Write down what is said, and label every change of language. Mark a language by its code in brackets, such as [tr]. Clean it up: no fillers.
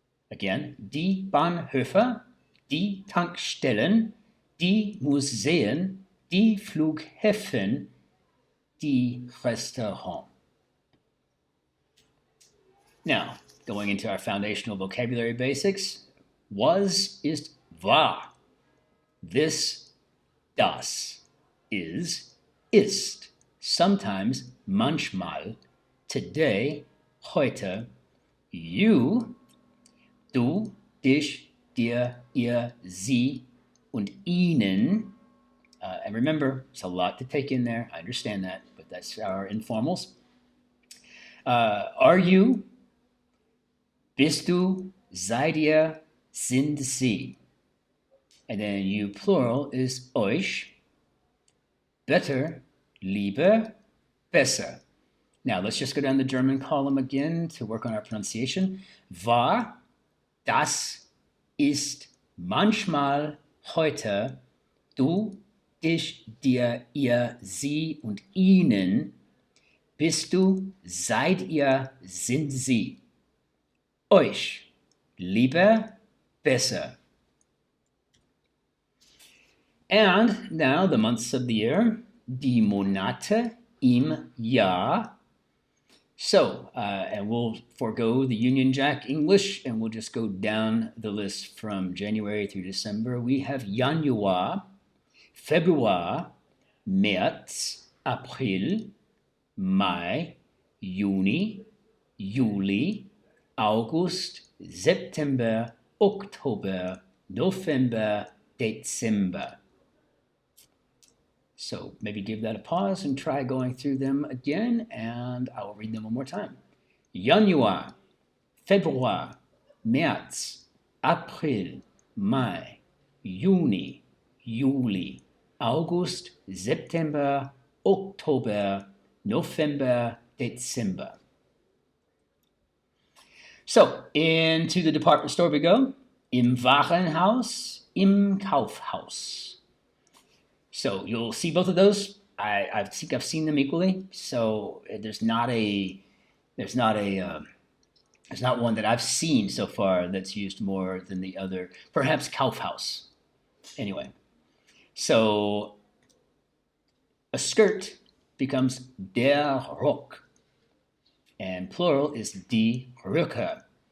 [en] Again, [de] die Bahnhöfe, die Tankstellen, die Museen, die Flughäfen, die Restaurants. [en] Now, going into our foundational vocabulary basics, [de] was, ist, war. [en] This, [de] das, [en] is, [de] ist. [en] Sometimes, [de] manchmal, [en] today, [de] heute, [en] you, [de] du, dich, dir, ihr, sie, und ihnen. [en] And remember, it's a lot to take in there. I understand that, but that's our informals. Are you, [de] bist du, seid ihr, sind sie. [en] And then you plural is [de] euch. [en] Better, [de] lieber, besser. [en] Now let's just go down the German column again to work on our pronunciation. [de] War, das, ist, manchmal, heute, du, dich, dir, ihr, sie und ihnen, bist du, seid ihr, sind sie. Euch, lieber, besser. [en] And now the months of the year, [de] die Monate im Jahr. [en] So, and we'll forego the Union Jack English and we'll just go down the list from January through December. We have [de] Januar, Februar, März, April, Mai, Juni, Juli, August, September, Oktober, November, Dezember. [en] So maybe give that a pause and try going through them again, and I will read them one more time. [de] Januar, Februar, März, April, Mai, Juni, Juli, August, September, Oktober, November, Dezember. [en] So, into the department store we go. [de] Im Warenhaus, im Kaufhaus. [en] So you'll see both of those. I think I've seen them equally. So there's not one that I've seen so far that's used more than the other. Perhaps Kaufhaus. Anyway, so a skirt becomes [de] der Rock, [en] and plural is [de] die Röcke.